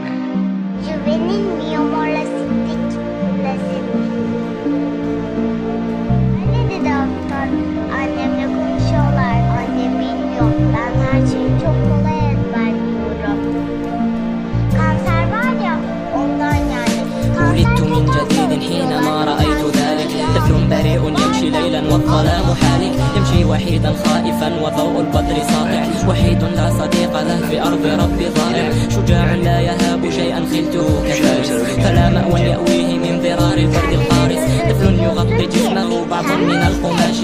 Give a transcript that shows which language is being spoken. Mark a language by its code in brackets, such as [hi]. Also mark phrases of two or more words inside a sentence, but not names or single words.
[tr] Juvenil miyomorlasistik lazitik. Öyle dedi doktor. Annemle konuşuyorlar. Annem bilmiyor. Ben her şeyi çok kolay ezberliyorum. Kanser var ya, ondan yani. [ar] ولدت من جديد حينما رأيت ذلك طفل بريء يمشي ليلا والظلام حالك يمشي وحيدا خائفا وضوء البدر ساطع وحيد لا صديق له في أرض ربي ضائع شجاع لا يهاب شيئا خلته كفارس فلا مأوى يأويه من ضرار البرد القارس طفل يغطي جسمه بعض من القماش